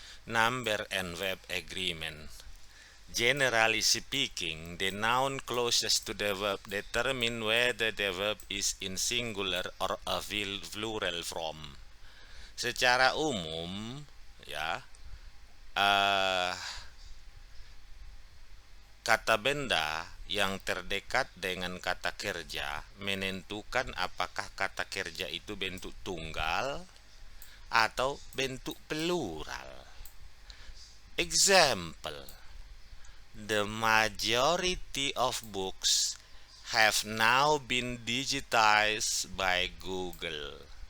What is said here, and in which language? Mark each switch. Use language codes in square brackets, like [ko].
[en] Number and verb agreement. Generally speaking, the noun closest to the verb determine whether the verb is in singular or a plural form. [id] Secara umum, ya, eh, kata benda yang terdekat dengan kata kerja menentukan apakah kata kerja itu bentuk tunggal atau bentuk plural. [en] Example: the majority of books have now been digitized by Google.